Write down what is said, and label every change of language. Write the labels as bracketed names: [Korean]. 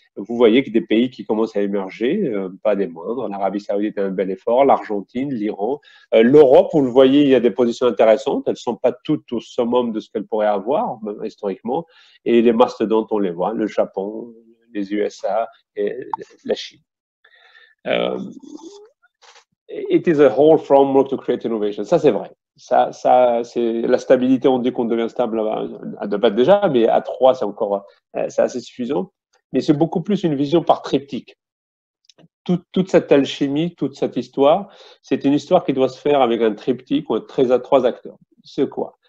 [French] vous voyez que des pays qui commencent à émerger, pas des moindres, l'Arabie Saoudite a un bel effort, l'Argentine, l'Iran, l'Europe, vous le voyez, il y a des positions intéressantes, elles ne sont pas toutes au summum de ce qu'elles pourraient avoir, historiquement, et les mastodontes, on les voit, le Japon, les USA et la Chine. [English] It is a whole framework to create innovation. [French] Ça, c'est vrai. Ça, c'est la stabilité. On dit qu'on devient stable à 2 pattes déjà, mais à 3, c'est encore, c'est assez suffisant. Mais c'est beaucoup plus une vision par triptyque. Toute cette alchimie, toute cette histoire, c'est une histoire qui doit se faire avec un triptyque ou 3 acteurs. C'est quoi?